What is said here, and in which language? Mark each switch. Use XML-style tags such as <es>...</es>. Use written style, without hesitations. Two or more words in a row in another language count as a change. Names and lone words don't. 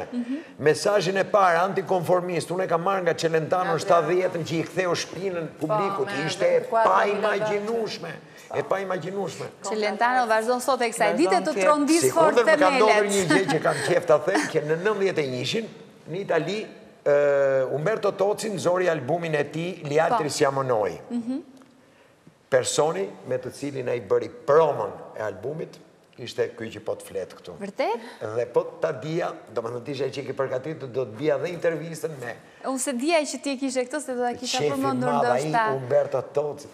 <sq>Mesazhin e parë antikonformist, unë e kam marrë nga Celentano në 70-ën që i ktheu shpinën publikut, ishte pa imagjinueshme. E pa imagjinueshme. Celentano vazhdon sot e kësaj dite të trondis fort themelet. Më ka ndodhur një gjë që kam qef ta them, që në 91-shin në Itali Umberto Tozzi nxori albumin e tij Gli altri siamo noi. Personi me të cilin ai bëri promon e albumit ishte ky që po të flet këtu. Vërtet? Dhe po ta dija, domethënë ti që ke përgatitur do të bija dhe intervistën me. Unë se dija që ti e kishe këtë, se do ta kisha përmendur ndoshta. Umberto Tozzi.</sq>